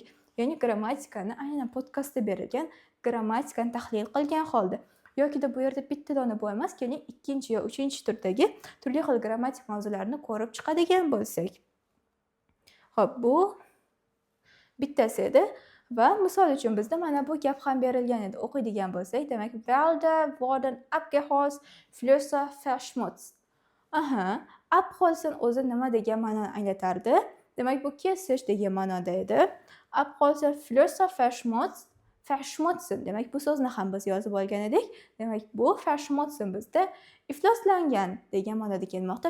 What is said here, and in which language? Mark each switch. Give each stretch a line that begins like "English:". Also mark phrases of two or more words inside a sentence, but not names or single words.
Uzbek: Ya'ni grammatikani aynan podkastda berilgan grammatikani tahlil qilgan holda yoki da bu yerda bitta dona bo'lmas, keling ikkinchi yo uchinchi turdagi turli xil grammatik mavzularni ko'rib chiqadigan bo'lsak. Xo'p, bu bittasi edi va misol uchun bizda mana bu gap ham berilgan edi. O'qiydigan bo'lsak, demak,
German: Wälder wurden abgeholzt, Flüsse verschmutzt.
Uzbek: Abholzen o'zi nima degan ma'noni anglatardi? Demak, bu kesish degan ma'noda edi. Abholzen,
German: Flüsse verschmutzen.
Uzbek: Demak, bu so'zni ham biz yozib olgan edik. Demak, bu verschmutzen bizda ifloslangan degan ma'noda kelmoqda.